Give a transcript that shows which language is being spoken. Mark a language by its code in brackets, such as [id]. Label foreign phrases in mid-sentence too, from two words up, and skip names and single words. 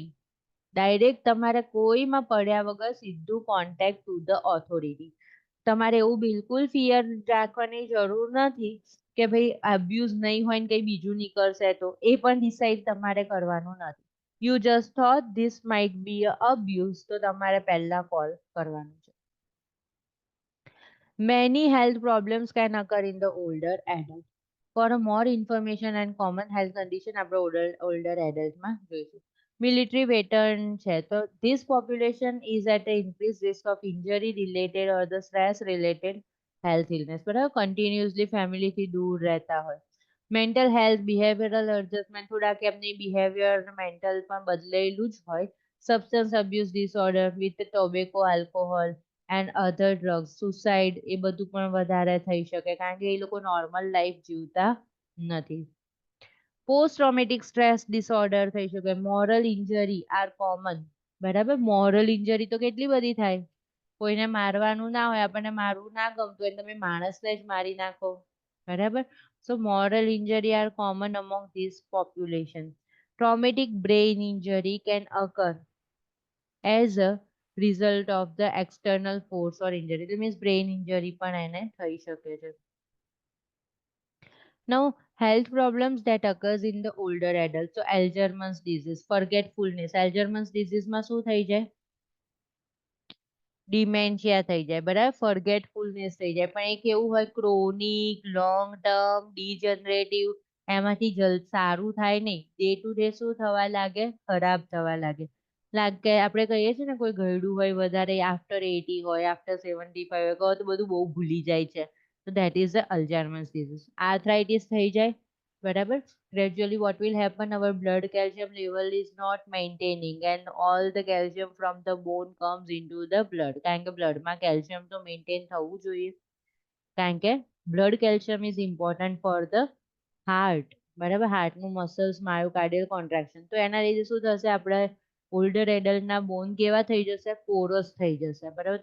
[gu] ડાયરેક્ટ તમારે કોઈમાં પડ્યા વગર સીધું [en] contact to the authority. [gu] તમારે એવું બિલકુલ ફિયર રાખવાની જરૂર નથી કે ભાઈ અબ્યુઝ નહીં હોય ને કંઈ બીજું નીકળશે, તો એ પણ ડિસાઇડ તમારે કરવાનું નથી. [en] you just thought this might be a abuse, [gu] તો તમારે પહેલા કોલ કરવાનું છે. [en] Many health problems can occur in the older adult. For a more information and common health condition [gu] આપણે older adult માં જોઈશું. [en] Military veteran [gu] છે તો [en] this population is at an increased risk of injury related or the stress related health illness. [gu] બરાબર, [en] continuously family [gu] થી દૂર રહેતા હોય. [en] Mental health, behavioral adjustment, [gu] થોડાક એમની [en] behavior mental [gu] પણ બદલેલું જ હોય. [en] Substance abuse disorder with tobacco, alcohol and other drugs, suicide, [gu] એ બધું પણ વધારે થઈ શકે કારણ કે એ લોકો નોર્મલ લાઈફ જીવતા નથી. [en] post traumatic stress disorder [gu] થઈ શકે. [en] moral injury are common, બરાબર. moral injury [gu] તો કેટલી બધી થાય, કોઈને મારવાનું ના હોય, આપણને મારવું ના ગમતું હોય, તમે માણસને જ મારી નાખો, બરાબર. [en] so moral injury are common among this population. traumatic brain injury can occur as a result of the external force or injury. That means brain injury [gu] પણ એને થઈ શકે છે. [en] Now, health problems that occurs in the older adults. So, Alzheimer's disease, forgetfulness. Alzheimer's disease [gu] માં શું થઈ જાય? ડિમેન્શિયા થઈ જાય, બરાબર, ફોરગેટફુલનેસ થઈ જાય. પણ એ કેવું હોય, [en] chronic, long term, degenerative, [gu] એમાંથી સારું થાય નહીં. [en] day to day [gu] શું થવા લાગે, ખરાબ થવા લાગે. લાગે આપણે કહીએ છીએ ને કોઈ ગયડું હોય વધારે, આફ્ટર 80 હોય, આફ્ટર 75 હોય, કહો તો બધું બહુ ભૂલી જાય છે. [en] તો that is the Alzheimer's disease. [gu] આર્થરાઇટિસ થઈ જાય, બરાબર. [en] Gradually what will happen, our blood calcium level is not maintaining and all the calcium from the bone comes into the blood. [gu] કારણ કે બ્લડમાં કેલ્શિયમ તો મેન્ટેન થવું જોઈએ, કારણ કે [en] blood calcium is important for the heart, [gu] બરાબર. હાર્ટનું મસલ્સ, [en] myocardial contraction, [gu] તો એના લીધે શું થશે, આપણે ઓલ્ડર એડલ્ટના બોન કેવા થઈ જશે? પોરસ થઈ જશે, બરાબર.